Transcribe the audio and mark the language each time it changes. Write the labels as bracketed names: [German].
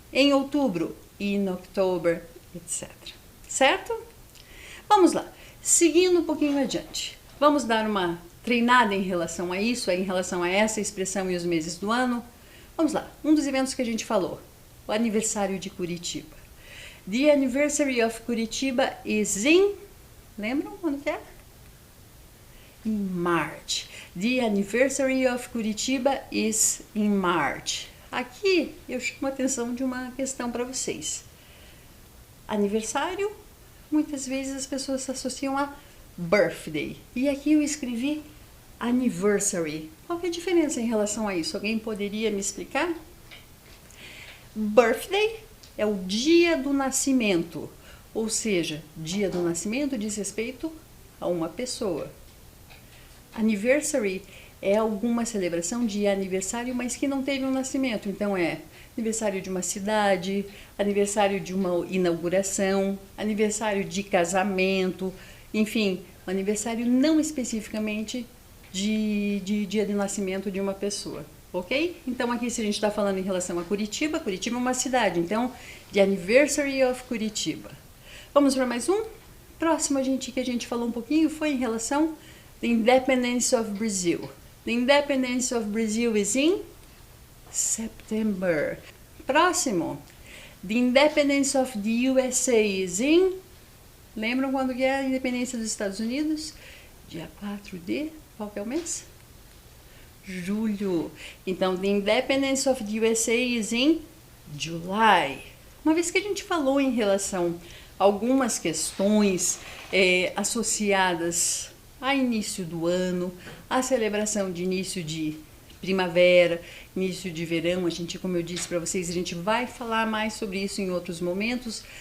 [Portuguese] Em outubro, [English] in October, [Portuguese] etc. Certo? Vamos lá. Seguindo um pouquinho adiante. Vamos dar uma treinada em relação a isso, em relação a essa expressão e os meses do ano. Vamos lá. Um dos eventos que a gente falou, o aniversário de Curitiba. [English] The anniversary of Curitiba is in... [Portuguese] Lembram quando que é? [English] In March. The anniversary of Curitiba is in March. [Portuguese] Aqui eu chamo a atenção de uma questão para vocês. Aniversário, muitas vezes as pessoas associam a birthday. E aqui eu escrevi anniversary. Qual que é a diferença em relação a isso? Alguém poderia me explicar? Birthday é o dia do nascimento, ou seja, dia do nascimento diz respeito a uma pessoa. Anniversary é alguma celebração de aniversário, mas que não teve um nascimento. Então é aniversário de uma cidade, aniversário de uma inauguração, aniversário de casamento, enfim, um aniversário não especificamente de dia de nascimento de uma pessoa, ok? Então aqui se a gente está falando em relação a Curitiba, Curitiba é uma cidade, então [English] the Anniversary of Curitiba. [Portuguese] Vamos para mais um? Próximo que a gente falou um pouquinho foi em relação [English] the Independence of Brazil. The Independence of Brazil is in September. [Portuguese] Próximo. [English] The Independence of the USA is in... [Portuguese] Lembram quando que é a independência dos Estados Unidos? Dia 4 de... Qual que é o mês? Julho. Então, [English] the Independence of the USA is in July. [Portuguese] Uma vez que a gente falou em relação a algumas questões associadas a início do ano, a celebração de início de primavera, início de verão, como eu disse para vocês, a gente vai falar mais sobre isso em outros momentos.